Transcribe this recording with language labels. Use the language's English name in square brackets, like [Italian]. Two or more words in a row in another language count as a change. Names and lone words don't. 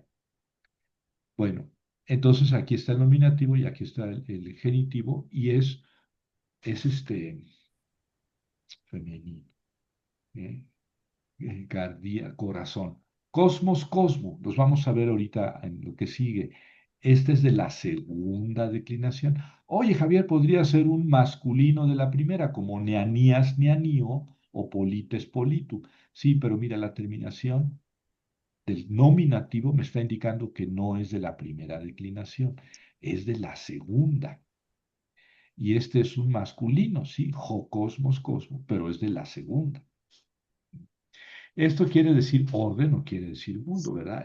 [Spanish] Bueno, entonces aquí está el nominativo y aquí está el genitivo y es femenino. ¿Eh? Corazón. Cosmo, los vamos a ver ahorita en lo que sigue. Este es de la segunda declinación. Oye, Javier, podría ser un masculino de la primera, como [Greek] neanías, neanío [Spanish] o [Greek] polites, politu. [Spanish] Sí, pero mira, la terminación del nominativo me está indicando que no es de la primera declinación, es de la segunda. Y este es un masculino, sí, cosmo, pero es de la segunda. Esto quiere decir orden, no quiere decir mundo, ¿verdad?